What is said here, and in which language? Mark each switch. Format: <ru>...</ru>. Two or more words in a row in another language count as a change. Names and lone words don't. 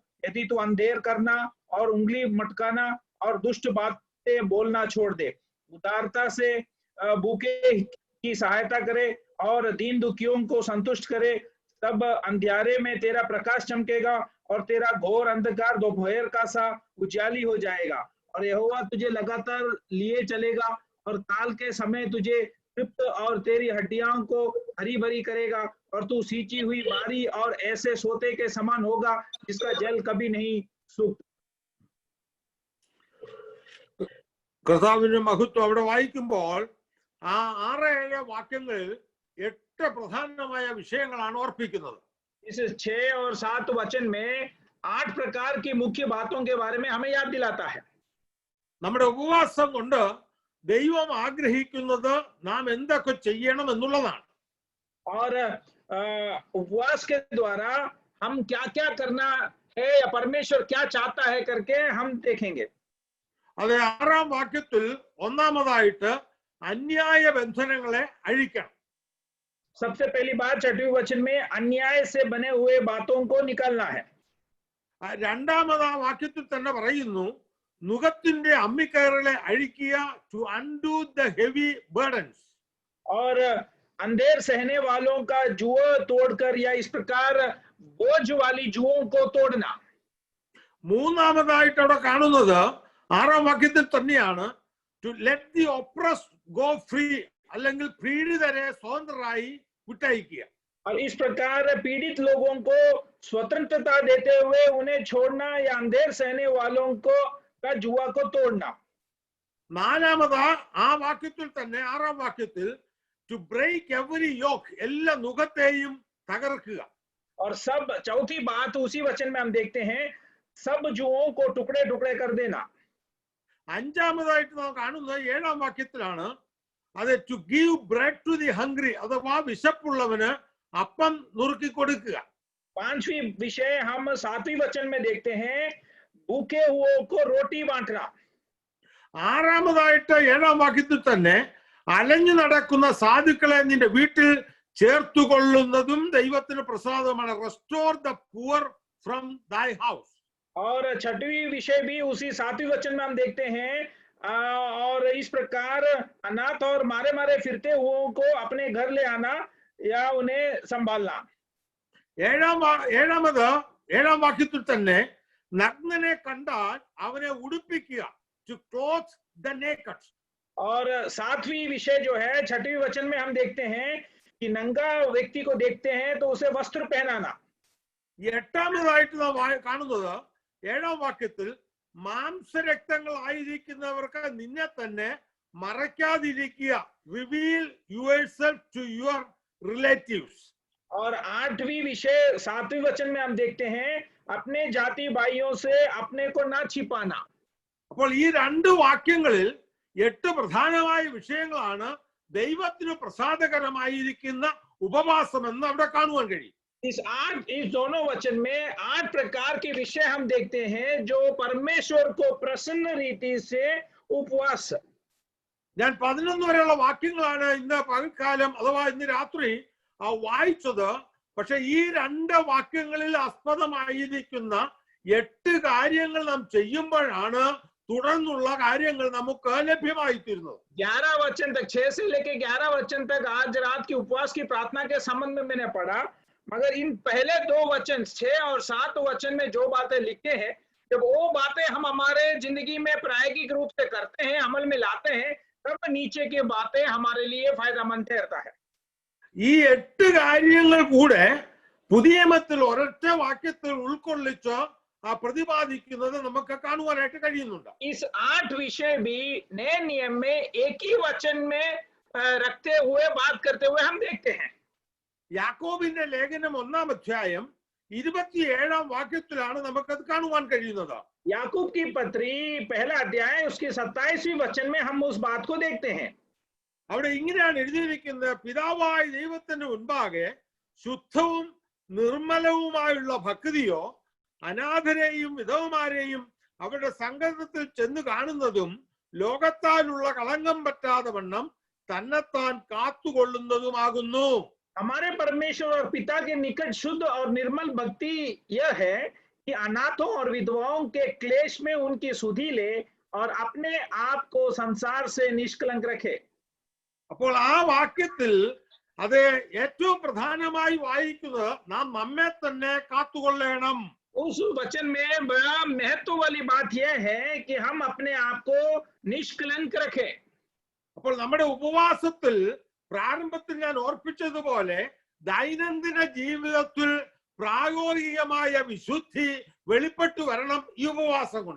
<hi>यदि तू अंधेर करना और उंगली मटकाना और दुष्ट बातें बोलना छोड़ दे, उदारता से भूखे की सहायता करे और दीन दुखियों को संतुष्ट करे, तब अंधियारे में तेरा प्रकाश चमकेगा और तेरा घोर अंधकार दोपहर का सा उजाली हो जाएगा। और यहोवा तुझे लगातार लिए चलेगा और काल के समय तुझे तृप्त और तेरी हड्डियों को हरी भरी करेगा और तू सींची हुई बारी और ऐसे सोते के समान होगा जिसका जल कभी नहीं सूखता।</hi> <ml>കർത്താവിന്റെ മഹത്വം അവിടെ വായിക്കുമ്പോൾ ആ 6-7 വാക്യങ്ങളിൽ 8 പ്രധാനമായ വിഷയങ്ങളാണ് ഓർപ്പിക്കുന്നത്.</ml> <hi>इस 6 और 7 वचन में 8 प्रकार की मुख्य बातों के बारे में हमें याद दिलाता है.</hi> <ml>നമ്മുടെ ഉപവാസം കൊണ്ട് ദൈവം ആഗ്രഹിക്കുന്നത് നാം എന്തൊക്കെ ചെയ്യണം എന്നുള്ളതാണ്.</ml> <hi>और उपवास के द्वारा हम क्या क्या करना है या परमेश्वर क्या चाहता है करके हम देखेंगे.</hi> <ml>അത് 6-ാം വാക്യത്തിൽ ഒന്നാമതായിട്ട് അന്യായ ബന്ധനങ്ങളെ അഴിക്കണം.</ml> <hi>सबसे पहली बात 6वें वचन में अन्याय से बने हुए बातों को निकालना है.</hi> <ml>രണ്ടാമതാ വാക്യത്തിൽ തന്നെ പറയുന്നു നുകത്തിന്റെ അമ്മിക്കയറുകളെ അഴിക്കുക,</ml> <en>to undo the heavy burdens.</en> <hi>और अंधेर सहने वालों का जुआ तोड़कर या इस प्रकार बोझ वाली जुओं को तोड़ना.</hi> <ml>മൂന്നാമതായിട്ട് അവിടെ കാണുന്നത് 6-ാം വാക്യത്തിൽ തന്നെയാണ്,</ml> <en>to let the oppressed go free,</en> <ml>അല്ലെങ്കിൽ പീഡിതരെ സ്വതന്ത്രരായി വിട്ടയക്കുക.</ml> <hi>और इस प्रकार पीड़ित लोगों को स्वतंत्रता देते हुए उन्हें छोड़ना या अंधेर सहने वालों को का जुआ को तोड़ना.</hi> <ml>നാലാമതാ ആ വാക്യത്തിൽ തന്നെ 6-ാം വാക്യത്തിൽ</ml> <en>to break every yoke,</en> <ml>എല്ലാ നുകത്തെയും തകർക്കുക.</ml> <hi>और सब चौथी बात उसी वचन में हम देखते हैं, सब जुओं को टुकड़े टुकड़े कर देना.</hi> <ml>അഞ്ചാമതായിട്ട് നാം കാണുന്നത് 7-ാം വാക്യത്തിലാണ്, അത്</ml> <en>to give bread to the hungry,</en> <ml>അഥവാ വിശപ്പുള്ളവന് അപ്പം നുറുക്കി കൊടുക്കുക.</ml> <hi>पांचवी विषय हम 7वें वचन में देखते हैं, भूखे हुओं को रोटी बांटना.</hi> <ml>ആറാമതായിട്ട് 7-ാം വാക്യത്തിൽ തന്നെ അലഞ്ഞു നടക്കുന്ന സാധുക്കളെ നിന്റെ വീട്ടിൽ ചേർത്തുകൊള്ളുന്നതും ദൈവത്തിന് പ്രസാദമാണ്.</ml> <en>restore the poor from thy house.</en> <hi>और 6वीं विषय भी उसी 7वें वचन में हम देखते हैं, और इस प्रकार अनाथ और मारे मारे फिरते हुओं को अपने घर ले आना या उन्हें संभालना.</hi> <ml>7-ാം വാക്യത്തിൽ തന്നെ നഗ്നനെ കണ്ടാൽ അവനെ ഉടുപ്പിക്കുക,</ml> <en>to clothe the naked.</en> <hi>और 7वीं विषय जो है 6वें वचन में हम देखते हैं कि नंगा व्यक्ति को देखते हैं तो उसे वस्त्र पहनाना.</hi> <ml>8-ാമതായിട്ട് നാം കാണുന്നത് 7-ാം വാക്യത്തിൽ മാംസരക്തങ്ങളായിരിക്കുന്നവർക്ക് നിന്നെ തന്നെ മറയ്ക്കാതിരിക്കുക,</ml> <en>reveal yourself to your relatives.</en> <hi>और 8वीं विषय 7वें वचन में हम देखते हैं, अपने जाति भाइयों से अपने को ना छिपाना.</hi> <ml>അപ്പോൾ ഈ 2 വാക്യങ്ങളിൽ 8 പ്രധാനമായ വിഷയങ്ങളാണ് ദൈവത്തിന് പ്രസാദകരമായിരിക്കുന്ന ഉപവാസം എന്ന് അവിടെ കാണുവാൻ കഴിയും.</ml> <hi>इस दोनों वचन में 8 प्रकार के विषय हम देखते हैं जो परमेश्वर को प्रसन्न रीति से उपवास.</hi> <ml>ഞാൻ 11 വരെയുള്ള വാക്യങ്ങളാണ് ഇന്ന് പകൽക്കാലം അഥവാ ഇന്ന് രാത്രി വായിച്ചത്. പക്ഷെ ഈ 2 വാക്യങ്ങളിൽ ആസ്പദമായിരിക്കുന്ന 8 കാര്യങ്ങൾ നാം ചെയ്യുമ്പോഴാണ് തുടർന്നുള്ള കാര്യങ്ങൾ നമുക്ക് ലഭ്യമായിത്തീരുന്നത്.</ml> <hi>11 वचन तक, 6 से लेके 11 वचन तक आज रात की उपवास की प्रार्थना के संबंध में मैंने पढ़ा, मगर इन पहले 2 वचन 6 और 7 वचन में जो बातें लिखे हैं, जब वो बातें हम हमारे जिंदगी में प्रायोगिक रूप से करते हैं, अमल में लाते हैं, तब नीचे की बातें हमारे लिए फायदेमंद ठहरता है.</hi> <ml>ഈ 8 കാര്യങ്ങൾ കൂടെ പുതിയ നിയമത്തിൽ ഒരൊറ്റ വാക്യത്തിൽ ഉൾക്കൊള്ളിച്ച് പ്രതിപാദിക്കുന്നത് നമുക്ക് കാണുവാനായിട്ട് കഴിയുന്നുണ്ട്.</ml> <hi>इस 8 विषय भी नए नियम में एक ही वचन में रखते हुए बात करते हुए हम देखते हैं.</hi> <ml>യാക്കോബിന്റെ ലേഖനം 1-ാം അധ്യായം 27-ാം വാക്യത്തിലാണ് നമുക്കത് കാണുവാൻ കഴിയുന്നത്.</ml> <hi>याकूब की पत्री पहला अध्याय उसके 27वें वचन में हम उस बात को देखते हैं.</hi> <ml>അവിടെ ഇങ്ങനെയാണ് എഴുതിയിരിക്കുന്നത്, പിതാവായ ദൈവത്തിന് മുൻപാകെ ശുദ്ധവും നിർമ്മലവുമായുള്ള ഭക്തിയോ അനാഥരെയും വിധവമാരെയും അവരുടെ സംഗമത്തിൽ ചെന്ന് കാണുന്നതും ലോകത്താലുള്ള കളങ്കം പറ്റാതെ വണ്ണം തന്നെത്താൻ കാത്തുകൊള്ളുന്നതുമാകുന്നു.</ml> <hi>हमारे परमेश्वर और पिता के निकट शुद्ध और निर्मल भक्ति यह है कि अनाथों और विधवाओं के क्लेश में उनकी सुधि ले और अपने आप को संसार से निष्कलंक रखे.</hi> <ml>അപ്പോൾ ആ വാക്യത്തിൽ അത് ഏറ്റവും പ്രധാനമായി വായിക്കുന്നത് നാം നമ്മെ തന്നെ കാത്തുകൊള്ളണം.</ml> <hi>उस वचन में बड़ा महत्व वाली बात यह है कि हम अपने आप को निष्कलंक रखें.</hi> <ml>അപ്പോൾ നമ്മുടെ ഉപവാസത്തിൽ പ്രാരംഭത്തിൽ ഞാൻ ഓർപ്പിച്ചതുപോലെ ദൈനംദിന ജീവിതത്തിൽ പ്രായോഗികമായ വിശുദ്ധി വെളിപ്പെട്ടു വരണം ഈ ഉപവാസം കൊണ്ട്.</ml>